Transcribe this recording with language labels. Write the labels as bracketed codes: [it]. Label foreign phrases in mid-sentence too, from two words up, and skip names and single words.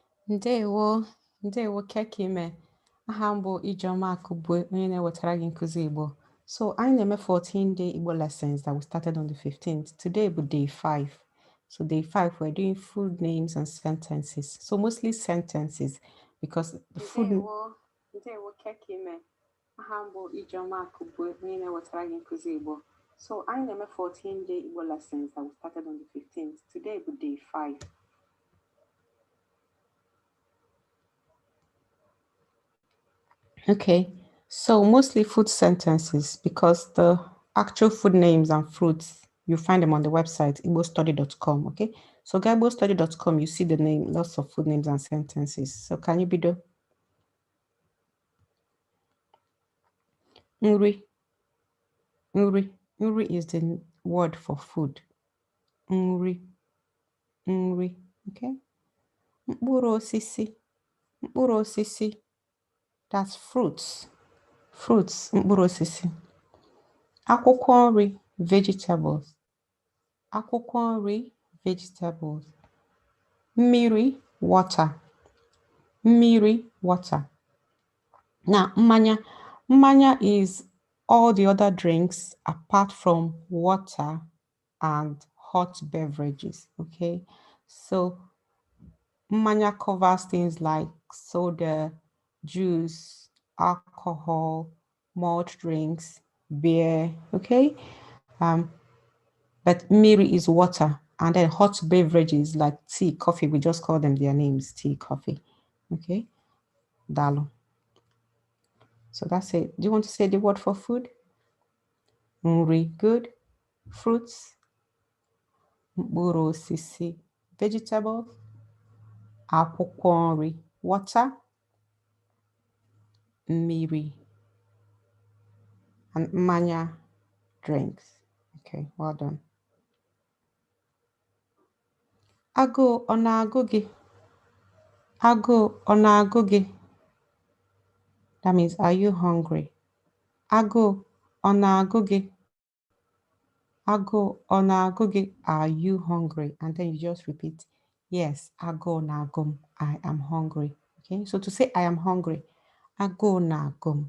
[ig] Ndewo, ndewo kekime. Aha m bụ Ijeoma Akubwe, onye na-ewetara gị nkụzi Igbo. [en] So [ig] anyị na-eme [en] 14-day Igbo lessons that we started on the 15th. Today bụ day 5. So day 5, we're doing food names and sentences. So mostly sentences because the food... [ig] Ndewo kekime. Aha m bụ Ijeoma Akubwe, onye na-ewetara gị nkụzi Igbo. [en] So [ig] anyị na-eme [en] 14-day Igbo lessons that we started on the 15th. Today bụ day 5. Okay, so mostly food sentences because the actual food names and fruits, you find them on the website, igbostudy.com, okay? So go igbostudy.com, you see the name, lots of food names and sentences. So can you be the Nri. Nri. Nri is the word for food. [ig] Nri. Nri, okay? Mkpụrụ osisi. Mkpụrụ osisi. [en] That's fruits. Fruits, [ig] mkpụrụ osisi. Akwụkwọ nri, vegetables. Akwụkwọ nri, vegetables. Mmiri, water. Mmiri, [en] water. Now, mmanya. Mmanya is all the other drinks apart from water and hot beverages, okay? So, mmanya covers things like soda, juice, alcohol, malt drinks, beer, okay? But mmiri is water, and then hot beverages like tea, coffee, we just call them their names, tea, coffee, okay? Dalo. So that's it. Do you want to say the word for food? Nri, good. Fruits. [ig] Mkpụrụ osisi, vegetables. Akwụkwọ nri, water. Mmiri. And mmanya, [en] drinks. Okay, well done. [ig] Agụụ ọ na-agụ gị? Agụụ ọ na-agụ gị? [en] That means, are you hungry? [ig] Agụụ ọ na-agụ gị? Agụụ ọ na-agụ gị? [en] Are you hungry? And then you just repeat, yes, [ig] agụụ na-agụ m. [en] I am hungry. Okay, so to say I am hungry, [ig] agụụ na-agụ m.